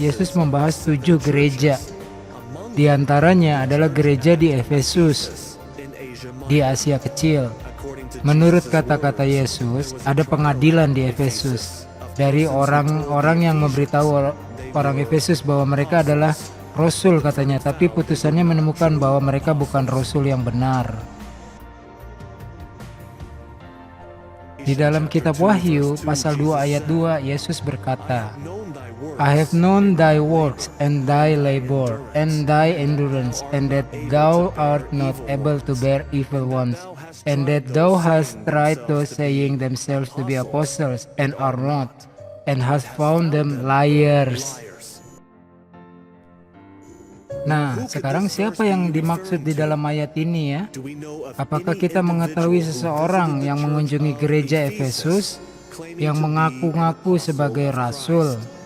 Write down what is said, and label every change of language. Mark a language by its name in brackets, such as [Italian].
[Indonesian] Yesus membahas 7 gereja. Di antaranya adalah gereja di Efesus di Asia Kecil. Menurut kata-kata Yesus, ada pengadilan di Efesus dari orang-orang yang memberitahu orang Efesus bahwa mereka adalah rasul katanya, tapi putusannya menemukan bahwa mereka bukan rasul yang benar. Di dalam kitab Wahyu pasal 2 ayat 2, Yesus berkata, [English] I have known thy works and thy labor and thy endurance, and that thou art not able to bear evil ones, and that thou hast tried those saying themselves to be apostles and are not, and hast found them liars. [Indonesian] Nah, sekarang siapa yang dimaksud di dalam ayat ini ya? Apakah kita mengetahui seseorang yang mengunjungi gereja Efesus yang mengaku-ngaku sebagai rasul?